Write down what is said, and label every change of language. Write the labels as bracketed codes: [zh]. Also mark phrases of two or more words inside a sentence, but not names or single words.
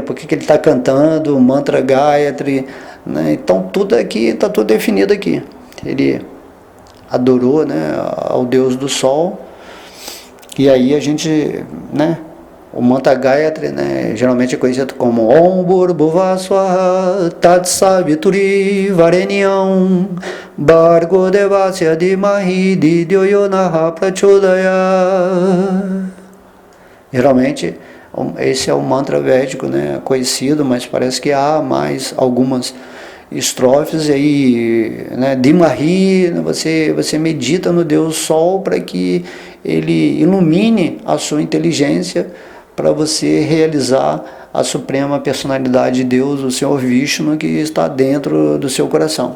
[pt] Por que ele está cantando o mantra Gayatri? Né? Então tudo aqui, está tudo definido aqui. Ele adorou, né, ao Deus do Sol, e aí a gente, né, o mantra Gayatri, né, geralmente é conhecido como [sa] ॐ भूर्भुवः स्वाहा तत् सवितुर् वरेण्यं भर्गो देवस्य धीमहि धियो यो नः प्रचोदयात्. [pt] Geralmente esse é o mantra védico, né, conhecido, mas parece que há mais algumas estrofes aí, né, Dhimahi, você medita no Deus Sol para que ele ilumine a sua inteligência, para você realizar a suprema personalidade de Deus, o Senhor Vishnu, que está dentro do seu coração.